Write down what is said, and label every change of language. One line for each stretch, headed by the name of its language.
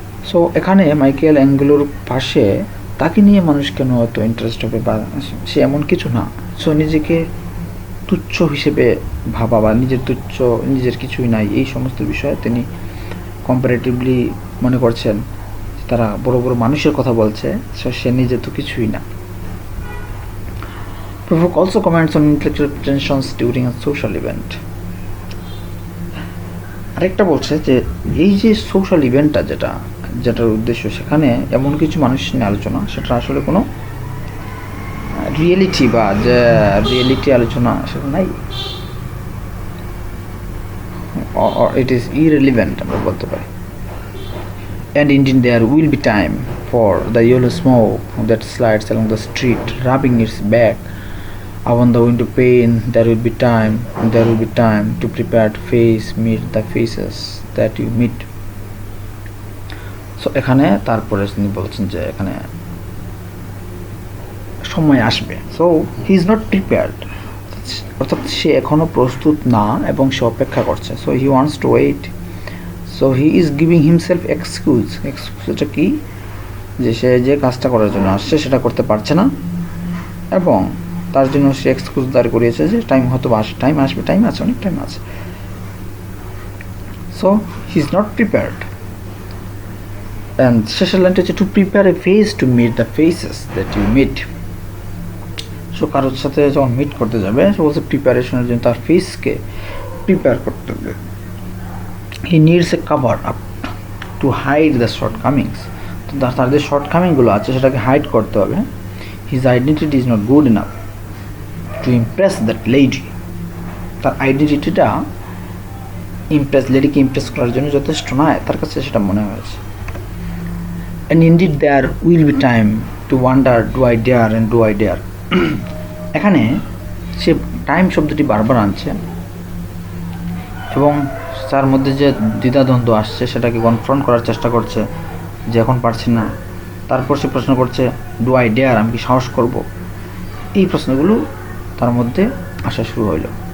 Bangla: So এখানে মাইকেলেঙ্গেলোর পাশে তাকে নিয়ে মানুষ কেন এত ইন্টারেস্ট হবে, বা সে এমন কিছু না। সো নিজেকে তুচ্ছ হিসেবে ভাবা বা নিজের কিছুই নাই, এই সমস্ত বিষয়ে তিনি কম্পারেটিভলি মনে করছেন তারা বড় বড় মানুষের কথা বলছে, সে নিজে তো কিছুই না।
English: Prufrock also comments on intellectual pretensions during a social event.
Bangla: আরেকটা বলছে যে এই যে সোশ্যাল ইভেন্টটা যেটার উদ্দেশ্য, সেখানে এমন কিছু মানুষ নিয়ে আলোচনা, সেটা আসলে কোনো রিয়েলিটি বা যে রিয়েলিটি আলোচনা সেটা নাই,
English: it is irrelevant
Bangla: আমরা বলতে পারি।
English: And indeed there will be time for the yellow smoke that slides along the street, rubbing its back upon the window pane. There will be time to prepare to meet the faces that you meet.
Bangla: So এখানে তারপরে তিনি বলছেন যে এখানে সময় আসবে।
English: so he is not prepared,
Bangla: অর্থাৎ সে এখনো প্রস্তুত না এবং সে অপেক্ষা করছে।
English: So he wants to wait. So he is giving himself excuse.
Bangla: এটা কি, যে সে যে কাজটা করার জন্য আসছে সেটা করতে পারছে না, এবং তার জন্য সে এক্সকিউজ দাঁড় করিয়েছে যে টাইম আসবে, টাইম আছে, অনেক টাইম আছে।
English: So he is not prepared. And
Bangla: শেষের লাইনটা হচ্ছে
English: To prepare a face to meet the faces that you meet.
Bangla: So কারোর সাথে যখন মিট করতে যাবে, সে বলছে প্রিপারেশনের জন্য তার ফেসকে প্রিপেয়ার করতে হবে।
English: He needs a cover up to hide the shortcomings.
Bangla: তো তার যে শর্ট কামিংগুলো আছে সেটাকে হাইড করতে হবে।
English: He his identity is not good enough to impress that lady.
Bangla: তার আইডেন্টিটিটা লেডিকে ইমপ্রেস করার জন্য যথেষ্ট নয়, তার কাছে সেটা মনে হয়েছে।
English: And indeed there will be time to wonder, do I dare and do I dare.
Bangla: এখানে সে টাইম শব্দটি বারবার আনছে এবং তার মধ্যে যে দ্বিধাদ্বন্দ্ব আসছে সেটাকে কনফ্রন্ট করার চেষ্টা করছে যে এখন পারছি না। তারপর সে প্রশ্ন করছে
English: do I dare,
Bangla: আমি কি সাহস করব। এই প্রশ্নগুলো তার মধ্যে আসা শুরু হইল।